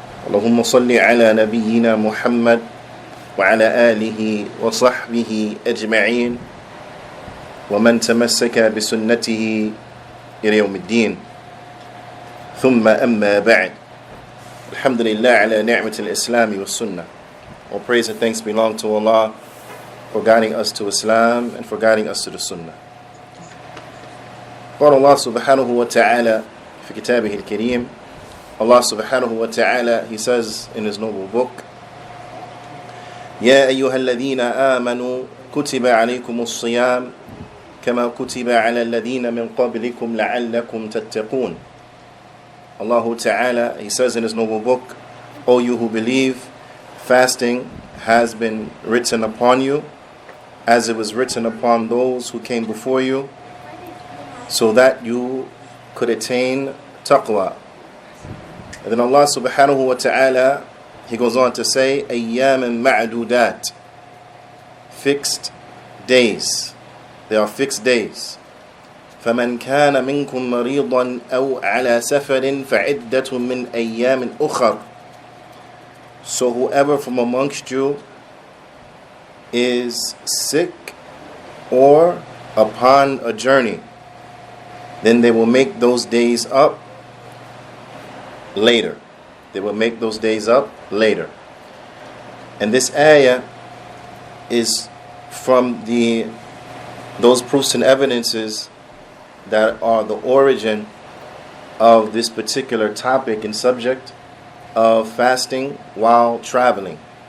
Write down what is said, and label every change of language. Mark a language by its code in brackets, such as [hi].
[ar] اللهم صل على نبينا محمد وعلى آله وصحبه أجمعين ومن تمسك بسنته إلى يوم الدين. ثم أما بعد. الحمد لله على نعمة الإسلام والسنة. [en] All praise and thanks belong to Allah for guiding us to Islam and for guiding us to the Sunnah. [ar] قال الله سبحانه وتعالى في كتابه الكريم. [en] Allah subhanahu wa ta'ala, He says in His noble book, [ar] يا أيها الذين آمنوا كتب عليكم الصيام كما كتب على الذين من قبلكم لعلكم تتقون. [en] Allah Ta'ala, He says in His noble book, O you who believe, fasting has been written upon you as it was written upon those who came before you, so that you could attain taqwa. And then Allah Subhanahu wa Ta'ala, He goes on to say, [ar] أيام معدودات, [en] fixed days. They are fixed days. [ar] فمن كان منكم مريضا أو على سفر فعدة من أيام أخر. [en] So whoever from amongst you is sick or upon a journey, then they will make those days up later. They will make those days up later. And this ayah is from those proofs and evidences that are the origin of this particular topic and subject of fasting while traveling.